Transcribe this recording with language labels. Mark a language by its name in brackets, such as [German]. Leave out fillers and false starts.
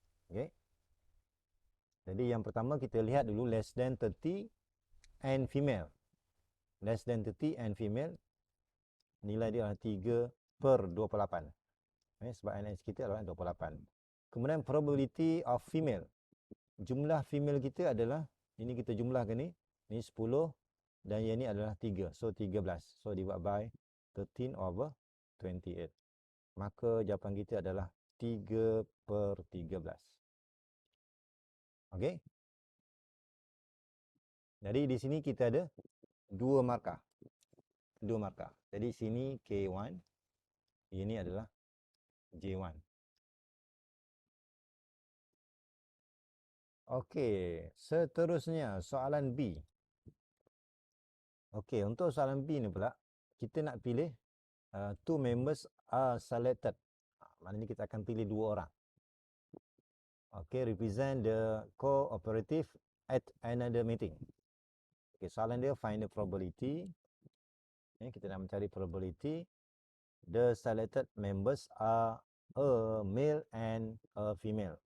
[Malay] Okay. Jadi yang pertama kita lihat dulu [English] less than 30 and female. Less than 30 and female. [Malay] Nilai dia adalah 3 per 28. Sebab NS kita adalah 28. Kemudian [English] probability of female. [Malay] Jumlah female kita adalah, ini kita jumlahkan ni 10 dan yang ni adalah 3. So 13. [English] So divide by 13 over 28. [Malay] Maka jawapan kita adalah 3 per 13. Okey. Jadi di sini kita ada 2 markah. 2 markah. Jadi sini K1, ini adalah J1. Okey, seterusnya soalan B. Okey, untuk soalan B ni pula, kita nak pilih [English] 2 members are selected. [Malay] Maknanya kita akan pilih 2 orang. Okey, [English] represent the cooperative at another meeting. [Malay] Okey, soalan dia [English] find the probability. [Malay] Kita nak mencari probability. [English] The selected members are a male and a female.